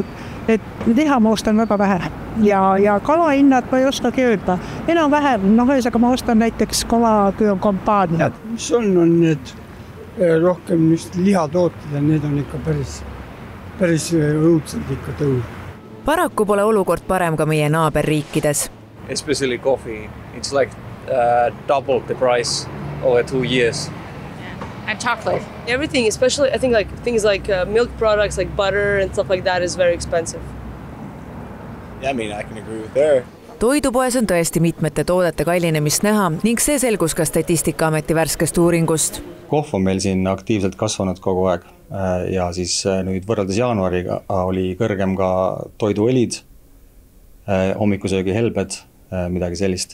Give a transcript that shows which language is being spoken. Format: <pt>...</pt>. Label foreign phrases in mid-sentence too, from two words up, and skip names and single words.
<et>Et liha ma ostan väga vähe. Ja kalahinnad ma ei oskagi öelda. Enam vähem, ühesõnaga ma ostan näiteks kampaaniad. Mis on need rohkem just lihatooted ja need on ikka päris õudselt ikka tõus. Paraku pole olukord parem ka meie naaberriikides.</et> <en>Especially coffee. It's like double the price over 2 years. And chocolate. Everything, especially I think like things like milk products like butter and stuff like that is very expensive. Yeah, I mean, I can agree with there.</en> <et>Toidupoes on tõesti mitmete toodete kallinemist näha ning see selgus ka Statistikaameti värskest uuringust. Kohv on meil siin aktiivselt kasvanud kogu aeg ja siis nüüd võrreldes jaanuariga oli kõrgem ka toiduõlid, hommikusöögi helbed, midagi sellist.</et>